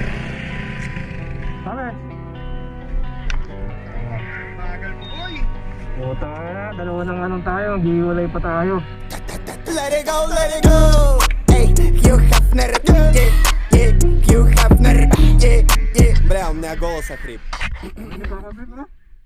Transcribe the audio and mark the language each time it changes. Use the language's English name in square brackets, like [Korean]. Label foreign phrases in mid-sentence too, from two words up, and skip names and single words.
[Filipino] Sabi? Bagal mo boy. Puta na, dalawa ng anong tayo, giwalay pa tayo. [English] Let it go, let it go. Ey, Hugh Hefner, yeah, yeah, Hugh Hefner, yeah, yeah. [Russian] Бля, у меня голос охрип. [Filipino] Nakakabit na?